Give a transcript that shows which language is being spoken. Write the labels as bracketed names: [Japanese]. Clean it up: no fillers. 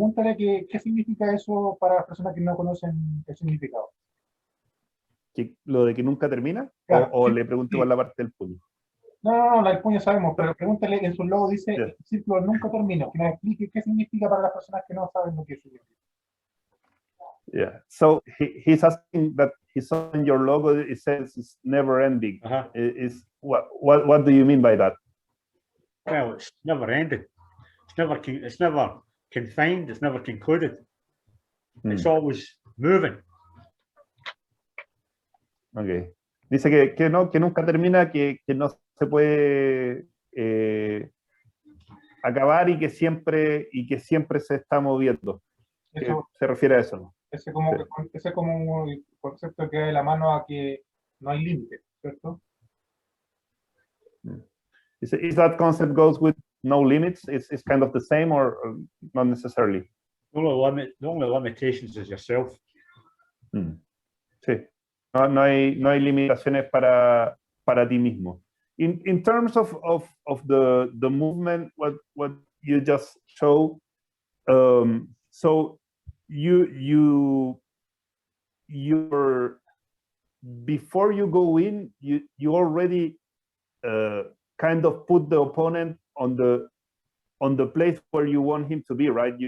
[Spanish] Pregúntale qué significa eso para las personas que no conocen el significado. ¿Lo de que nunca termina? Claro, ¿O sí, le pregunto sí. por la parte del puño? No, la del puño sabemos, pero pregúntale, en su logo dice el círculo nunca termina. Que nos explique qué significa para las personas que no saben lo que significa. [English] Yeah. So he's asking that he saw in your logo, it says it's never ending. What do you mean by that? Well, it's never ended. It's never confined. It's never concluded. It's always moving. Okay. [Spanish] Dice que nunca termina, que no se puede acabar, y que siempre se está moviendo. Eso, Se refiere a eso, ¿no? ese como el concepto que da de la mano a que no hay límite, ¿cierto? [English] Is that concept goes with no limits? It's kind of the same, or not necessarily? The only limitations is yourself. [Spanish] Sí. No hay limitaciones para ti mismo. [English] In terms of the movement, what you just showed, so your before you go in, you already kind of put the opponent on the place where you want him to be, right?